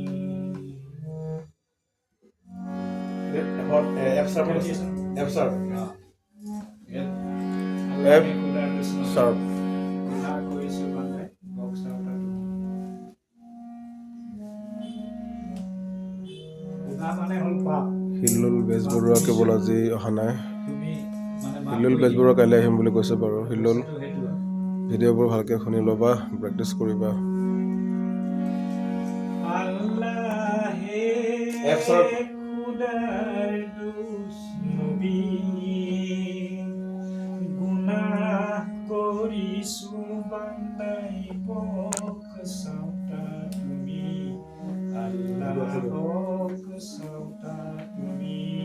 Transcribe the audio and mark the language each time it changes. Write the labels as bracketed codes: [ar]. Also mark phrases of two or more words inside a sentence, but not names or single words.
[bn] এখন [en] F sharp [bn] গুনাহ করিছো বান্দায় বকশতা তুমি গুনাহ মানে হল পাপ [as] হিল্লুল বেজবৰুৱা কেৱল আজি অহা নাই। [bn] তুমি মানে [as] হিল্লুল বেজবৰুৱা কাইলৈ আহিম বুলি কৈছে বাৰু। হিল্লুল সেইটো ভিডিঅ'বোৰ ভালকৈ শুনি ল'বা, প্ৰেক্টিচ কৰিবা। [bn] আল্লাহ হে খুদার দোষ নবী গুনাহ করিছো বান্দাই বকশতা তুমি আল্লাহ বকশতা তুমি